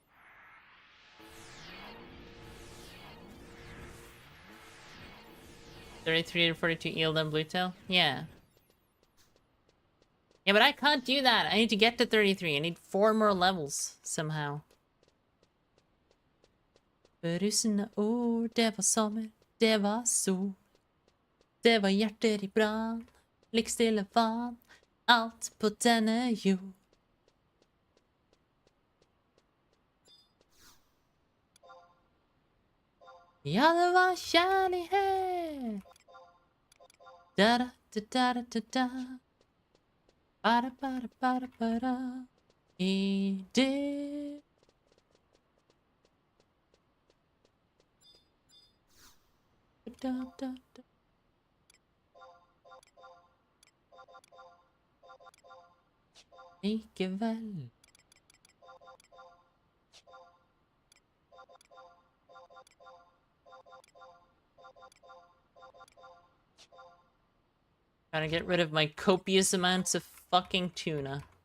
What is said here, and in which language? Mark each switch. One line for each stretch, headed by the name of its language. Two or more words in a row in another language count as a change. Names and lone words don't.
English: $33 to 42 eel then bluetail? Yeah. Yeah, but I can't do that. I need to get to 33. I need 4 more levels somehow.
Norwegian: Ryssarna ord, det var sommer, det var sol. Det var hjerter i brann, likstille vann, alt på denne jord. Ja, det var kjærlighet. Da-da-da-da-da-da. Ba-da-ba-da-ba-da-ba-da. I det. Da-da-da. Likevel.
English: Gotta get rid of my copious amounts of fucking tuna.